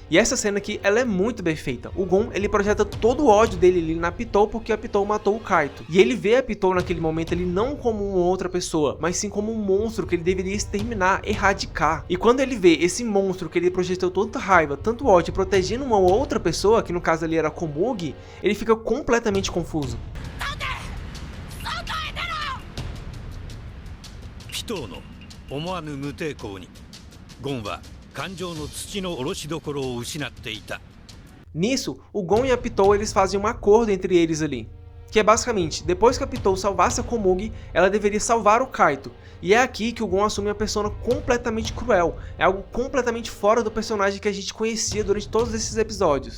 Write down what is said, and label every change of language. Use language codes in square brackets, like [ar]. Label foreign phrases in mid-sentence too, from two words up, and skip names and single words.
[pt] E essa cena aqui, ela é muito bem feita. O Gon, ele projeta todo o ódio dele ali na Pitou porque a Pitou matou o Kaito. E ele vê a Pitou naquele momento ali não como uma outra pessoa, mas sim como um monstro que ele deveria exterminar, erradicar. E quando ele vê esse monstro que ele projetou tanta raiva, tanto ódio, protegendo uma outra pessoa, que no caso ali era Komugi, ele fica completamente confuso. [ja] ピトーの思わぬ無抵抗にゴンは感情の土の下ろしどころを失っていた。 [pt] Nisso, o Gon e a Pitou eles fazem um acordo entre eles ali, que é basicamente, depois que a Pitou salvasse a Komugi, ela deveria salvar o Kaito. E é aqui que o Gon assume uma persona completamente cruel, é algo completamente fora do personagem que a gente conhecia durante todos esses episódios.